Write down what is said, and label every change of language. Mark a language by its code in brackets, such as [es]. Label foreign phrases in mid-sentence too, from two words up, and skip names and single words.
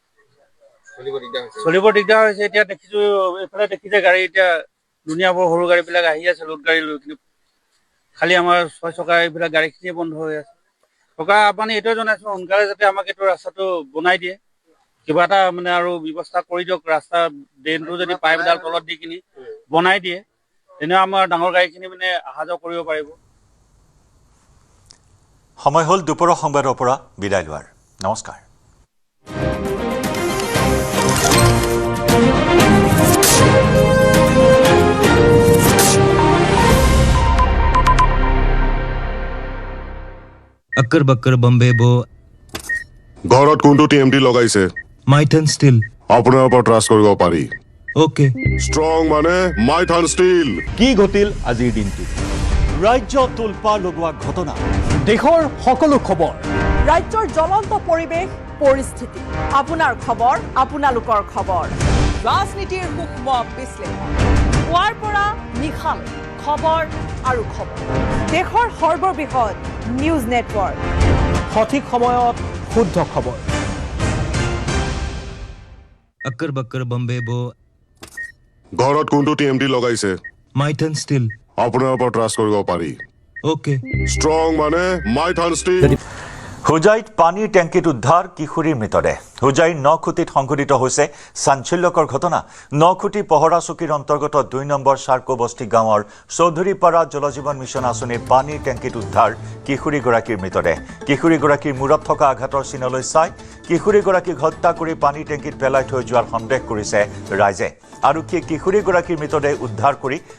[as] চলিব দিগদাৰ হৈছে এতিয়া দেখিছোঁ এইফালে দেখিছে গাড়ী এতিয়া দুনিয়াবোৰ সৰু গাড়ীবিলাক আহি আছে লোড গাড়ী লৈ কিন্তু খালি আমাৰ 6 চকা এইবিলাক গাড়ীখিনিয়ে বন্ধ হৈ আছে টকা আপুনি এইটোৱে জনাইছোঁ সোনকালে যাতে আমাক এইটো ৰাস্তাটো বনাই দিয়ে কিবা এটা মানে আৰু ব্যৱস্থা কৰি দিয়ক ৰাস্তা ড্ৰেইনটো যদি পাইপ এডাল তলত দি কিনি বনাই দিয়ে তেনে আমাৰ ডাঙৰ গাড়ীখিনি মানে অহা যোৱা কৰিব পাৰিব সময় হ'ল দুপৰৰ সংবাদৰ পৰা বিদায় লোৱাৰ নমস্কাৰ [hi] अक्कर बक्कर बम्बे बो [as] ঘৰত কোনটো টিএমটি লগাইছে [hi] माइथन स्टील [as] আপোনাৰ ওপৰত ট্ৰাষ্ট কৰিব পাৰি [hi] ओके [as] ষ্ট্ৰং মানে মাইথান ষ্টীল কি ঘটিল আজিৰ দিনটো ৰাজ্য তুলপা লগোৱা ঘটনা দেশৰ সকলো খবৰ ৰাজ্যৰ জ্বলন্ত পৰিৱেশ পৰিস্থিতি আপোনাৰ খবৰ আপোনালোকৰ খবৰ ৰাজনীতিৰ সূক্ষ্ম বিশ্লেষণ পুৱাৰ পৰা নিশালৈ খবৰ আৰু খবৰ দেশৰ সৰ্ববৃহৎ [en] news network [as] সঠিক সময়ত শুদ্ধ খবৰ [hi] अक्कर बक्कर बम्बे बो [as] ঘৰত কোনটো টিএমটি লগাইছে [hi] माइथन स्टील [as] আপোনাৰ ওপৰত ট্ৰাষ্ট কৰিব পাৰি [hi] ओके [as] ষ্ট্ৰং মানে মাইথান ষ্টীল হুজাইত পানীৰ টেংকিত উদ্ধাৰ কিশোৰীৰ মৃতদেহ হুজাইৰ নখুটিত সংঘটিত হৈছে চাঞ্চল্যকৰ ঘটনা নখুটি পহৰা চকীৰ অন্তৰ্গত 2 নম্বৰ চাৰ্কো বস্তি গাঁৱৰ চৌধুৰীপাৰা জলজীৱন মিছন আঁচনিৰ পানীৰ টেংকিত উদ্ধাৰ কিশোৰীগৰাকীৰ মৃতদেহ কিশোৰীগৰাকীৰ মূৰত থকা আঘাতৰ চিনলৈ চাই কিশোৰীগৰাকীক হত্যা কৰি পানীৰ টেংকিত পেলাই থৈ যোৱাৰ সন্দেহ কৰিছে ৰাইজে আৰক্ষীয়ে কিশোৰীগৰাকীৰ মৃতদেহ উদ্ধাৰ কৰি